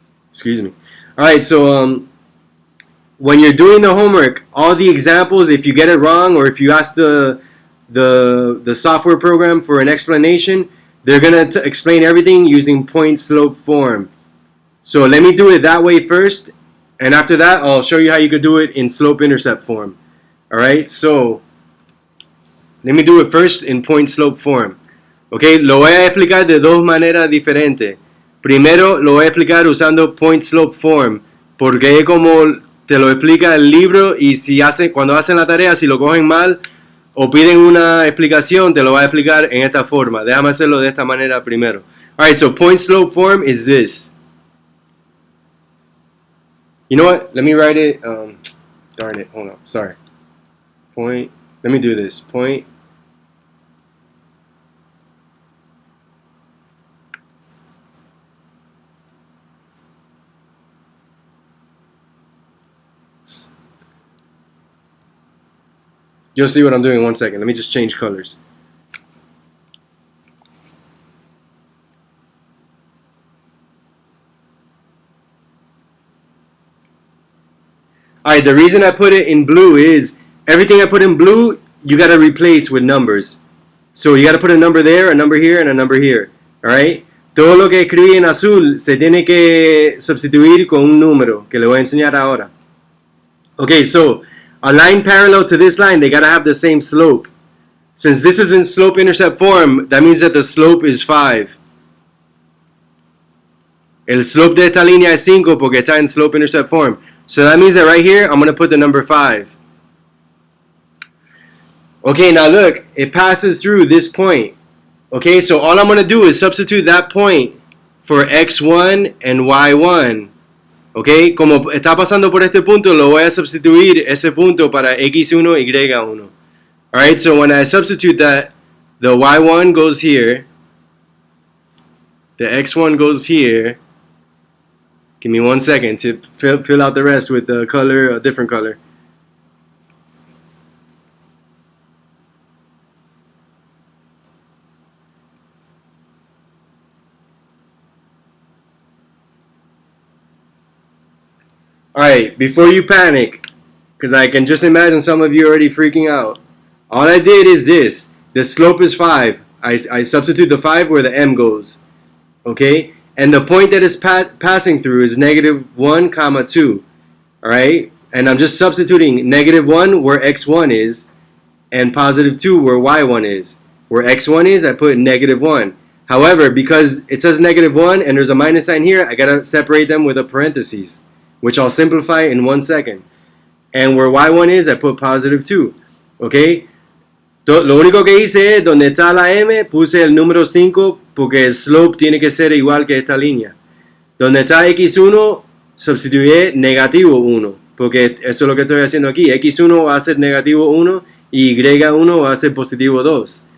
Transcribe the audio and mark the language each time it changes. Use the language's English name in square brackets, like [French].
[English] Excuse me. Alright, so when you're doing the homework, all the examples, if you get it wrong or if you ask the software program for an explanation, they're going to explain everything using point slope form. So let me do it that way first, and after that I'll show you how you could do it in slope-intercept form. Alright, so let me do it first in point slope form. [Spanish] Okay, lo voy a explicar de dos maneras diferentes. Primero lo voy a explicar usando point slope form, porque es como te lo explica el libro y cuando hacen la tarea, si lo cogen mal o piden una explicación, te lo va a explicar en esta forma. Déjame hacerlo de esta manera primero. [English] Alright, so point slope form is this. You know what? Let me write it. Darn it. Hold on. Sorry. Point. Let me do this. Point. You'll see what I'm doing in 1 second. Let me just change colors. Alright, the reason I put it in blue is everything I put in blue, you got to replace with numbers. So you got to put a number there, a number here, and a number here. Alright? [Spanish] Todo lo que escribí en azul se tiene que sustituir con un número que le voy a enseñar ahora. [English] Okay, so a line parallel to this line, they got to have the same slope. Since this is in slope-intercept form, that means that the slope is 5. [Spanish] El slope de esta línea es 5 porque está en slope-intercept form. [English] So that means that right here, I'm going to put the number 5. Okay, now look, it passes through this point. Okay, so all I'm going to do is substitute that point for x1 and y1. [Spanish] Ok, como está pasando por este punto, lo voy a sustituir ese punto para x1, y1. [English] Alright, so when I substitute that, the y1 goes here, the x1 goes here. Give me 1 second to fill out the rest with a color, a different color. Alright, before you panic, because I can just imagine some of you already freaking out. All I did is this. The slope is 5. I substitute the 5 where the m goes. Okay? And the point that is passing through is -1, 2. Alright? And I'm just substituting -1 where x1 is and +2 where y1 is. Where x1 is, I put -1. However, because it says -1 and there's a minus sign here, I gotta separate them with a parentheses, which I'll simplify in 1 second. And where y1 is, I put +2. Okay? [Spanish] Lo único que hice es, donde está la m, puse el número 5 porque el slope tiene que ser igual que esta línea. Donde está x1, sustituí -1, porque eso es lo que estoy haciendo aquí. x1 va a ser -1 y y1 va a ser +2.